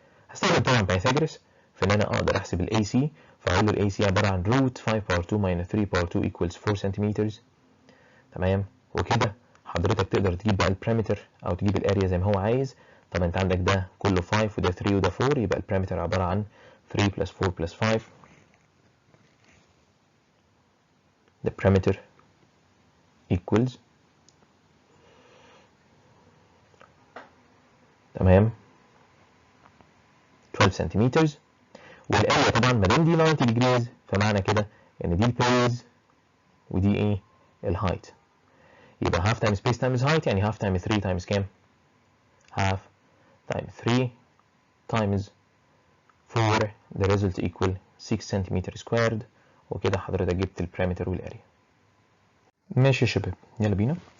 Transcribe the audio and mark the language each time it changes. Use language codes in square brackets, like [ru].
[ar] هستخدم طبعا بايثاغورس في ان انا اقدر احسب ال AC، فاقول له ال AC عبارة عن [en] root 5 power 2 minus 3 power 2 equals 4 centimeters. [ar] تمام. وكده حضرتك تقدر تجيب بقى البريمتر او تجيب الاريا زي ما هو عايز. طبعا انت عندك ده كله 5 وده 3 وده 4 يبقى البريمتر عبارة عن 3 plus 4 plus 5. [en] the perimeter equals تمام 12 سنتيمتر. [ar] والاريا طبعا ما دام دي 90 degrees فمعنى كده ان دي البيز ودي ايه الهايت. [en] يبقى half times base times height يعني half times 3 times كام؟ half times 3 times 4 the result equal 6 centimeter squared. [ar] وكده حضرتك جبت البريمتر والاريا. ماشي يا شباب يلا بينا.